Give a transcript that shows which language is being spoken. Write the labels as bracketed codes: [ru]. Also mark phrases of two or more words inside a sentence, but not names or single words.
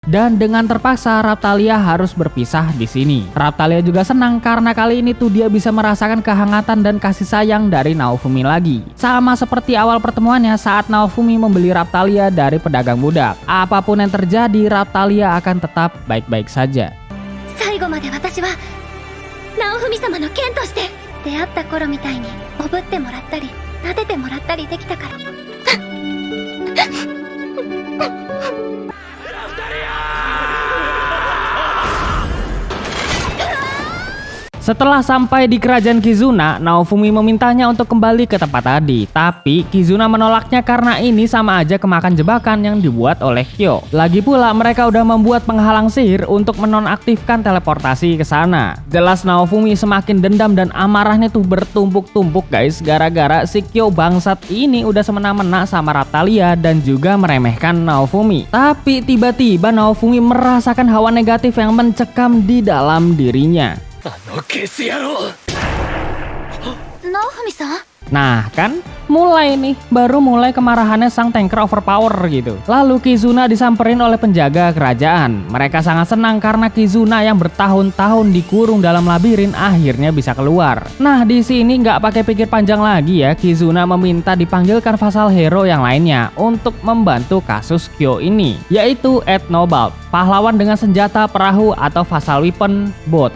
[id] Dan dengan terpaksa Raphtalia harus berpisah di sini. Raphtalia juga senang karena kali ini tuh dia bisa merasakan kehangatan dan kasih sayang dari Naofumi lagi. Sama seperti awal pertemuannya saat Naofumi membeli Raphtalia dari pedagang budak. Apapun yang terjadi, Raphtalia akan tetap baik-baik saja. [ja] 最後まで私は直文様の剣として出会った頃みたいにおぶってもらったり撫でてもらったりできたから。 [id] Setelah sampai di kerajaan Kizuna, Naofumi memintanya untuk kembali ke tempat tadi. Tapi Kizuna menolaknya karena ini sama aja kemakan jebakan yang dibuat oleh Kyo. Lagi pula mereka udah membuat penghalang sihir untuk menonaktifkan teleportasi ke sana. Jelas Naofumi semakin dendam dan amarahnya tuh bertumpuk-tumpuk guys, gara-gara si Kyo bangsat ini udah semena-mena sama Raphtalia dan juga meremehkan Naofumi. Tapi tiba-tiba Naofumi merasakan hawa negatif yang mencekam di dalam dirinya. [ja] 直文さん [id] Nah kan, mulai nih, baru mulai kemarahannya sang [en] tanker overpower [id] gitu. Lalu Kizuna disamperin oleh penjaga kerajaan. Mereka sangat senang karena Kizuna yang bertahun-tahun dikurung dalam labirin akhirnya bisa keluar. Nah di sini nggak pakai pikir panjang lagi ya, Kizuna meminta dipanggilkan [en] vassal hero [id] yang lainnya untuk membantu kasus Kyo ini, yaitu Ethnobald, pahlawan dengan senjata perahu atau [en] vassal weapon bot.